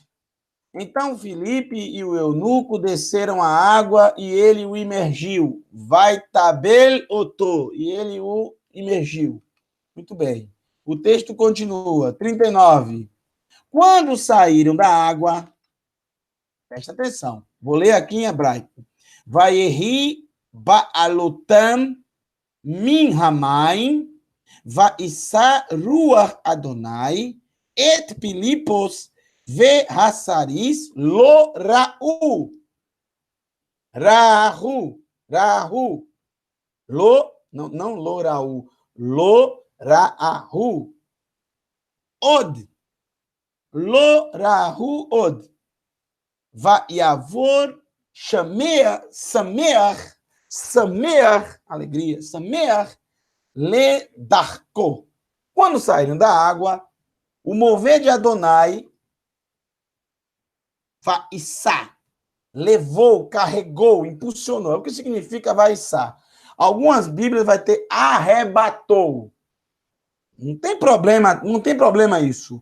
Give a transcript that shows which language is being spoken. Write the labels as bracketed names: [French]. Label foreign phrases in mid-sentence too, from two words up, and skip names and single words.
[Portuguese] Então Filipe e o eunuco desceram a água e ele o imergiu. [Hebrew] ויטבל אותו. [Portuguese] E ele o imergiu. Muito bem. O texto continua. 39. Quando saíram da água, presta atenção, vou ler aqui em hebraico. [Hebrew] ויהי בעלותם מן המים וישא רוח אדוני את פיליפוס והסריס לא ראו. ראהו. לא, não לא ראו. לא ראהו. עוד. לא ראו עוד. ויעבור שמח, alegria, שמח, לדרכו. [Portuguese] Quando saíram da água, o mover de Adonai, vaissá, levou, carregou, impulsionou. É o que significa vaissá. Algumas Bíblias vai ter arrebatou. Não tem problema isso.